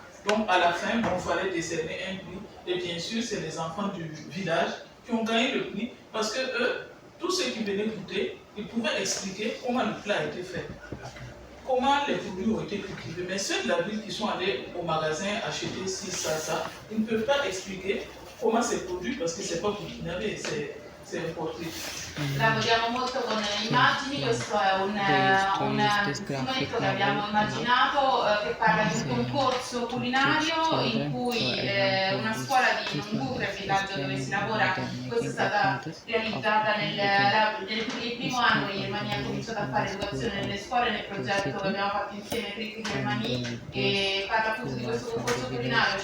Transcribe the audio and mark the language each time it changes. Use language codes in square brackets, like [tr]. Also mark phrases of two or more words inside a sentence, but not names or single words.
[fr] Donc à la fin, il fallait décerner un prix. Et bien sûr, c'est les enfants du village qui ont gagné le prix parce que eux, tous ceux qui venaient goûter, ils pouvaient expliquer comment le plat a été fait, comment les produits ont été cultivés. Mais ceux de la ville qui sont allés au magasin acheter ci, ça, ils ne peuvent pas expliquer comment c'est produit parce que c'est pas burkinabé, c'est importé. [it] Lavoriamo molto con immagini, questo è un strumento che abbiamo immaginato che parla di un concorso culinario in cui una scuola di Nungure, il villaggio dove si lavora, questa è stata realizzata nel primo anno che Germania ha cominciato a fare educazione nelle scuole nel progetto che abbiamo fatto insieme Critti Germani e parla appunto di questo concorso culinario.